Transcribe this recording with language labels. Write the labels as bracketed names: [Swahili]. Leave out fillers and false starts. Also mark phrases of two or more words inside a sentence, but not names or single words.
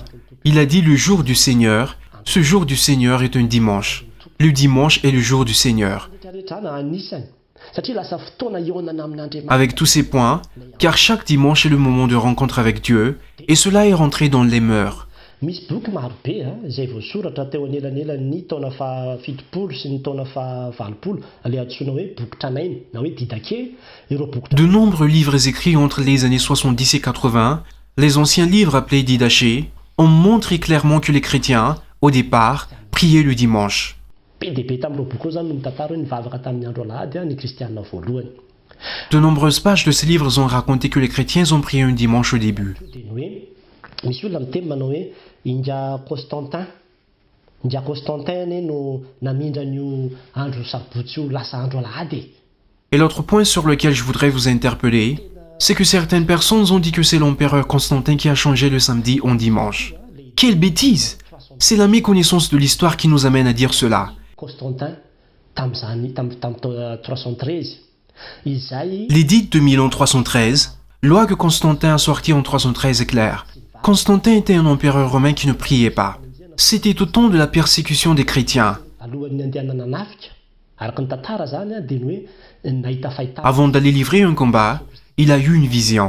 [French] Il a dit le jour du Seigneur, ce jour du Seigneur est un dimanche. Le dimanche est le jour du Seigneur. Avec tous ces points, car chaque dimanche est le moment de rencontre avec Dieu, et cela est rentré dans les mœurs. [Malagasy] Misy boky marobe izay voasoratra teo anelanelan'ny taona fahafitopolo sy ny taona fahavalopolo le antsoina hoe boky tranainy na hoe Didaké. [French] De nombreux livres écrits entre les années 70 et 80, les anciens livres appelés Didaché, ont montré clairement que les chrétiens, au départ, priaient le dimanche. [Malagasy] Be dia be tamin'ireo boky ireo zany no mitantara hoe nivavaka tamin'ny andro alahady ny kristianina voalohany. [French] De nombreuses pages de ces livres ont raconté que les chrétiens ont prié un dimanche au début. [Malagasy] Misy olona miteny manao hoe indria Constantin no namindra an'io andro sabotsy io lasa andro alahady. [French] Et l'autre point sur lequel je voudrais vous interpeller, c'est que certaines personnes ont dit que c'est l'empereur Constantin qui a changé le samedi en dimanche. Quelle bêtise! C'est la méconnaissance de l'histoire qui nous amène à dire cela. [Malagasy] Constantin tamin'ny taona 313. [French] L'édit de Milan 313, loi que Constantin a sortie en 313 est claire. Constantin était un empereur romain qui ne priait pas. C'était au temps de la persécution des chrétiens. Avant d'aller livrer un combat, il a eu une vision.